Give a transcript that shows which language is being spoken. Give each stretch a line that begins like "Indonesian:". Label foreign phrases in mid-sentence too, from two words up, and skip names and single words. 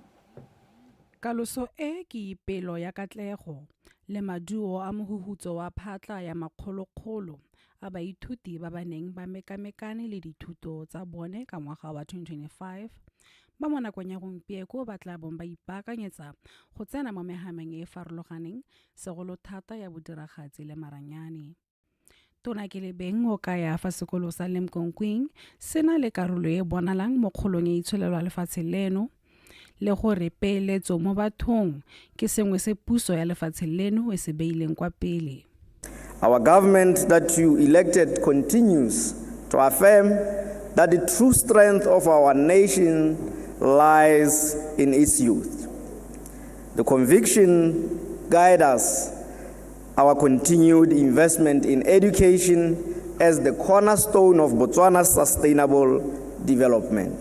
Tswana: Kaloso e ke ipelo ya katlego le maduo a mohuhutso wa phatla ya makgolokgolo a baithuti ba ba neng ba mekamekane le dithuto tsa bone ka ngwaga wa 2025 ba mo nakong ya gompieko ba tla bong ba ipaakanyetsa go tsena mo megameng e farologaneng segolo thata ya bodiragatsi le maranyane. Tona Kilebeng o ka ya fa sekolo sa Limkokwing se na le karolo e bonalang mo kgolong e itsholelwa lefatshe leno le gore peeletso mo bathong ke sengwe se puso ya lefatshe leno e se beileng kwa pele.
English: Our government that you elected continues to affirm that the true strength of our nation lies in its youth. The conviction guides us, our continued investment in education as the cornerstone of Botswana's sustainable development.